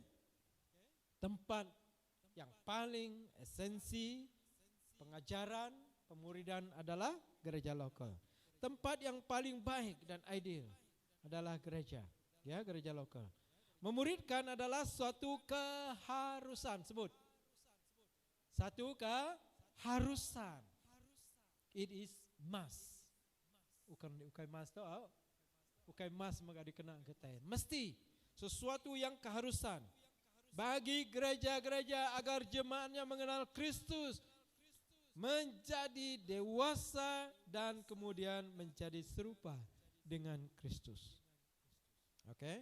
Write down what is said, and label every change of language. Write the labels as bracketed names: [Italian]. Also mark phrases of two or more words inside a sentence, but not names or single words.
[Indonesian] Tempat yang paling esensi pengajaran, pemuridan adalah gereja lokal. Tempat yang paling baik dan ideal adalah gereja, ya, gereja lokal. Memuridkan adalah suatu keharusan, sebut. Satu keharusan. [English] It is must. [Iban] Ukai must tu, ukai must maka dikenal ketain. [Indonesian] Mesti sesuatu yang keharusan bagi gereja-gereja agar jemaatnya mengenal Kristus, menjadi dewasa dan kemudian menjadi serupa dengan Kristus. Oke.